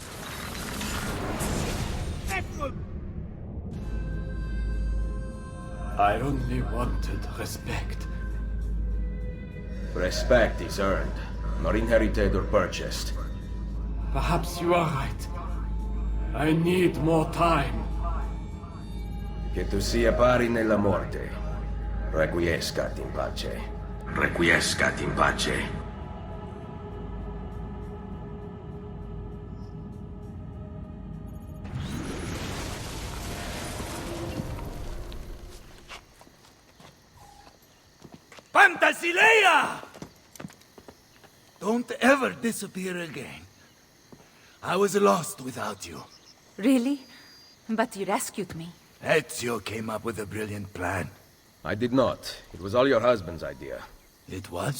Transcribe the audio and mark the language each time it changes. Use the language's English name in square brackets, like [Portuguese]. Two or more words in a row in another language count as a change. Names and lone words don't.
[English] I only wanted respect. Respect is earned, not inherited or purchased. Perhaps you are right. I need more time. [Italian] Che tu sia pari nella morte. [Latin] Requiescat in pace. Requiescat in pace. [English] Fantasilea! Don't ever disappear again. I was lost without you. Really? But you rescued me. Ezio came up with a brilliant plan. I did not. It was all your husband's idea. It was?